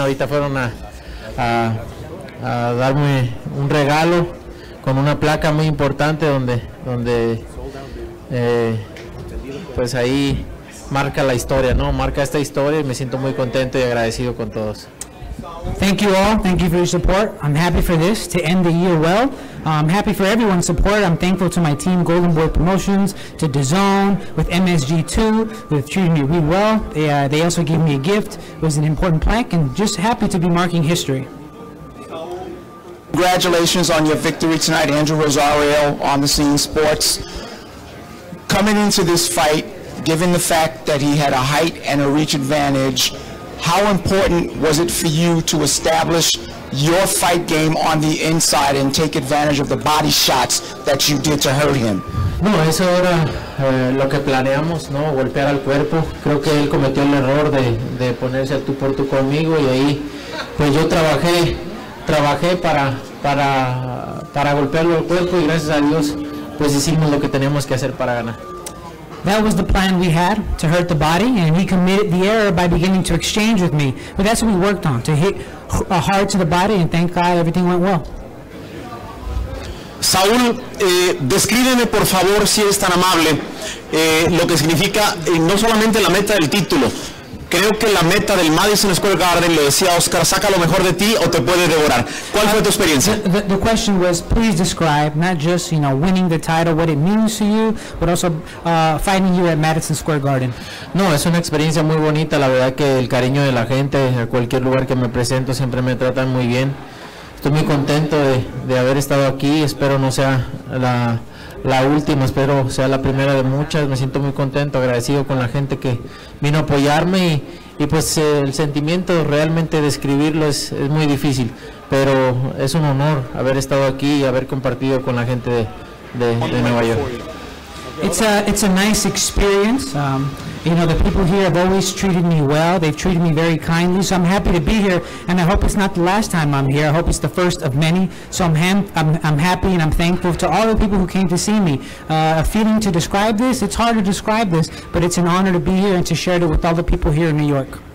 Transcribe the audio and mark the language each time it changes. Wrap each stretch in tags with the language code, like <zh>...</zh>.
<es>Ahorita fueron a darme un regalo con una placa muy importante donde pues ahí marca la historia, ¿no? Marca esta historia y me siento muy contento y agradecido con todos.</es> <en>Thank you all. Thank you for your support. I'm happy for this to end the year well. I'm happy for everyone's support. I'm thankful to my team, Golden Boy Promotions, to Dazn, with MSG2, who have treated me really well. They also gave me a gift. It was an important plaque, and just happy to be marking history. Congratulations on your victory tonight, Andrew Rosario, On the Scene Sports. Coming into this fight, given the fact that he had a height and a reach advantage, how important was it for you to establish your fight game on the inside and take advantage of the body shots that you did to hurt him?</en> <es>No, eso era lo que planeamos, ¿no? Golpear al cuerpo. Creo que él cometió el error de ponerse al tú por tú conmigo, y ahí pues yo trabajé para golpearlo al cuerpo, y gracias a Dios pues hicimos lo que teníamos que hacer para ganar.</es> <en>That was the plan we had, to hurt the body, and he committed the error by beginning to exchange with me. But that's what we worked on, to hit hard to the body, and thank God everything went well.</en> <es>Saúl, descríbeme por favor, si eres tan amable, lo que significa no solamente la meta del título. Creo que la meta del Madison Square Garden, lo decía Oscar, saca lo mejor de ti o te puede devorar. ¿Cuál fue tu experiencia?</es> <en>The question was, please describe not just winning the title, what it means to you, but also fighting here at Madison Square Garden.</en> <es>No, es una experiencia muy bonita. La verdad que el cariño de la gente, a cualquier lugar que me presento, siempre me tratan muy bien. Estoy muy contento de haber estado aquí. Espero no sea la última, espero sea la primera de muchas. Me siento muy contento, agradecido con la gente que vino a apoyarme, y pues el sentimiento realmente describirlo es muy difícil, pero es un honor haber estado aquí y haber compartido con la gente de Nueva York.</es> <en>It's a nice experience. The people here have always treated me well. They've treated me very kindly, so I'm happy to be here, and I hope it's not the last time I'm here. I hope it's the first of many. So I'm happy and I'm thankful to all the people who came to see me. A feeling to describe this, it's hard to describe this, but it's an honor to be here and to share it with all the people here in New York.</en>